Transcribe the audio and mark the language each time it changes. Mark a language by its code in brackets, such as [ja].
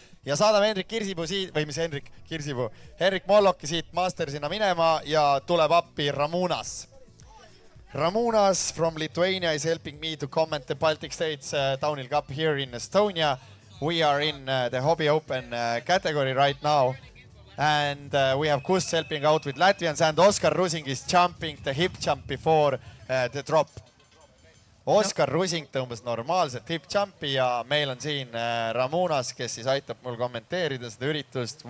[et] Ja saadame Henrik Kirsipuu siit, või mis Henrik Kirsipuu, Henrik Molloki siit Mastersina minema ja tuleb appi Ramunas. [en] Ramunas from Lithuania is helping me to comment the Baltic States Downhill Cup here in Estonia. We are in the Hobby Open category right now. And we have Kus helping out with Latvians, and Oskar Rusing is jumping the hip jump before the drop. [et] Oskar Rusing tõmbas normaalselt hip jumpi ja meil on siin Ramunas, kes siis aitab mul kommenteerida seda üritust.